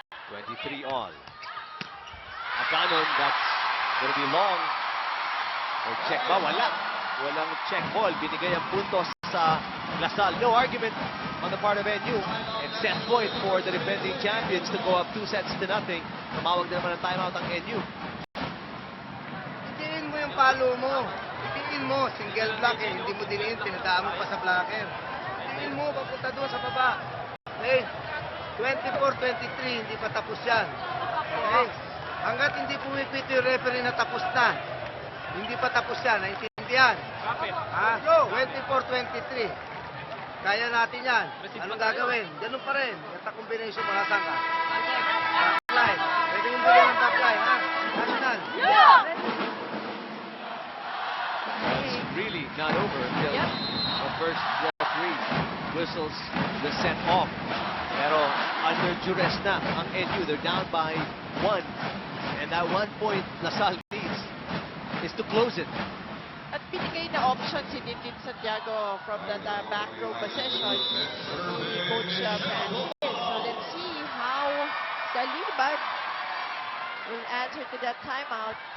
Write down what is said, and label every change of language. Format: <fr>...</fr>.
<en>23 all. Aganon, that's gonna be long.</en> <tl>O check ba? Wala. Walang check ball. Binigay ang puntos sa LaSalle.</tl> <en>No argument on the part of NU. And set point for the defending champions to go up 2-0.</en> <tl>Tumawag na naman ang timeout ang NU. Itiin mo yung palo mo. Itiin mo. Single block eh. Hindi mo diniin. Tinadaan mo pa sa blocker. Itiin mo. Papunta doon sa baba. Okay? 24-23. Hindi pa tapos yan. Okay? Hanggat hindi pumipito yung referee na tapos na. Hindi pa tapos yan. Naintindihan? Ha? 24-23. Kaya natin yan. Anong gagawin? Ganun pa rin. Yung combination mo. Nasaan ka? Backline. Pwede mong bigyan ng backline. Ha? National.</tl> <en>It's really not over until the first referee whistles the set off.</en> <tl>Pero</tl> <en>under duress</en> <tl>na ang NU.</tl> <en>They're down by 1. And that 1 point LaSalle needs is to close it.</en> <tl>At binigay na option si Dindin Santiago</tl> <en>from that back row position</en> <tl>ni Coach Francis.</tl> <en>So let's see how Salibat will answer to that timeout.</en>